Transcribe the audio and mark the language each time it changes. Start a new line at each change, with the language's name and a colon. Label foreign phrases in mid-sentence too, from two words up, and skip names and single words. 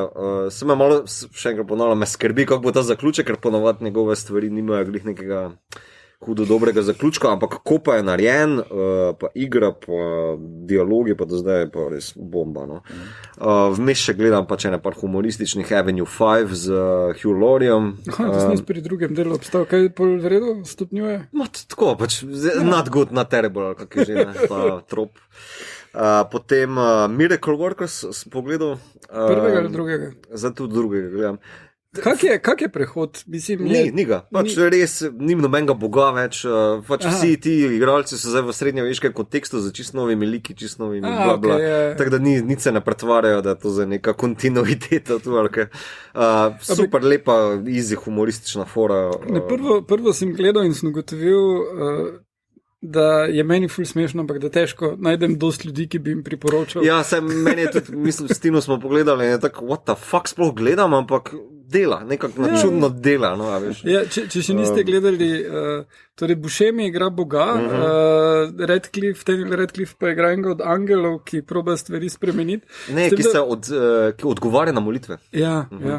Slovenian: Sem malo, še enkrat ponavljam, me skrbi, kako bo ta zaključek, ker ponovadi njegove stvari nimajo glih nekega hudo dobrega zaključka, ampak ko pa je narejen, pa igra, pa dialogi, pa do zdaj je pa res bomba, no. Vmes še gledam pač ene par humorističnih Avenue 5 z Hugh Lauriem. To sem pri drugem delu obstal, kaj pol v redu stopnjuje? Tako, pač
English: not good, not terrible,
Slovenian: kak je že, ne, ta trop. Potem Miracle Workers sem pogledal. Prvega ali drugega? Zdaj tudi drugega gledam. Kak je prehod? Mislim, ni ga. Pač res nim nobenega boga več. Pač vsi ti igralci so zdaj v srednjeveškem kontekstu za čisto novimi liki, čisto novimi blabla. Okay, tako da nič se ne pretvarjajo, da je to za neka kontinuiteta. Super lepa, easy, humoristična fora. Prvo sem gledal in sem ugotovil, da je meni ful smešno, ampak da težko najdem dosti ljudi, ki bi jim priporočal. Ja, meni je tudi, mislim, s Tino smo pogledali in je tako,
English: what the fuck
Slovenian: sploh gledam, ampak dela, nekako načudno dela, no, a veš. Ja, če še niste gledali, torej Buscemi igra Boga, Radcliffe pa igra enega od angelov, ki proba stvari spremeniti. Ne, ki odgovarja na molitve. Ja, ja.